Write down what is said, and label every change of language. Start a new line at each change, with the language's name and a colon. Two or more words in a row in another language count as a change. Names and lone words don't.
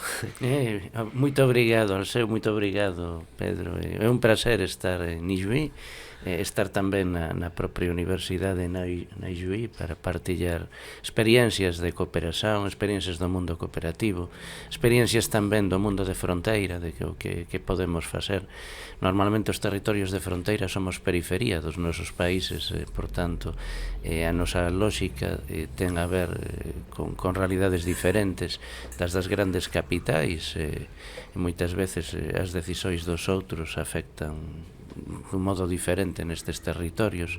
Portuguese: Muito obrigado, Alceu, muito obrigado, Pedro. É um prazer estar em Ijuí, estar também na própria universidade na Ijuí para partilhar experiencias de cooperação, experiências do mundo cooperativo, experiências também do mundo de fronteira, de que podemos fazer.
Galician: Normalmente os territorios de fronteira somos periferia dos nosos países, portanto, a nosa lógica ten a ver con realidades diferentes das grandes capitais, e moitas veces as decisóns dos outros afectan dun modo diferente nestes territorios.